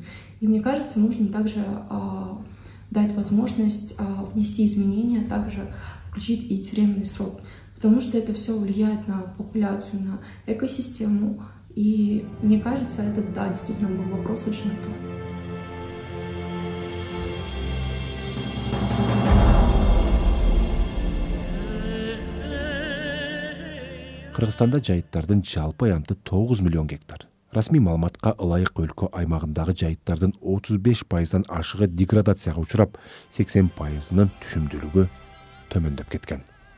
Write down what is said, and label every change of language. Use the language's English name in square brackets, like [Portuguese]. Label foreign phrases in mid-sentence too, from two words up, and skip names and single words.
[Russian] И мне кажется, нужно также дать возможность внести изменения, также включить и тюремный срок, потому что это все влияет на популяцию, на экосистему, и мне кажется, это, да, действительно был вопрос очень актуальный. [Kyrgyz] Кыргызстанда жайыттардын жалпы аянты 9 миллион гектар. Расмий маалыматка ылайык өлкө аймагындагы жайыттардын 35%дан ашыгы деградацияга учурап, 80%нын түшүмдүүлүгү төмөндөп кеткен.